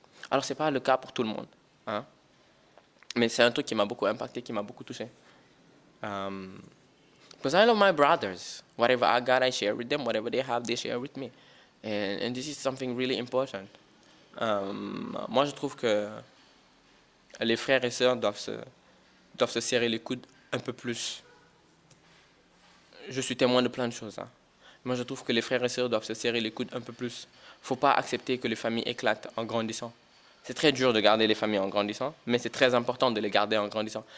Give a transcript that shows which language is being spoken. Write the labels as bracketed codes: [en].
[fr] Alors, ce n'est pas le cas pour tout le monde. Hein? Mais c'est un truc qui m'a beaucoup impacté, qui m'a beaucoup touché. [en] Because I love my brothers. Whatever I got, I share with them. Whatever they have, they share with me. And this is something really important. [fr] Moi, je trouve que les frères et sœurs doivent se serrer les coudes un peu plus. Je suis témoin de plein de choses. Hein. Moi, je trouve que les frères et sœurs doivent se serrer les coudes un peu plus. Il ne faut pas accepter que les familles éclatent en grandissant. C'est très dur de garder les familles en grandissant, mais c'est très important de les garder en grandissant.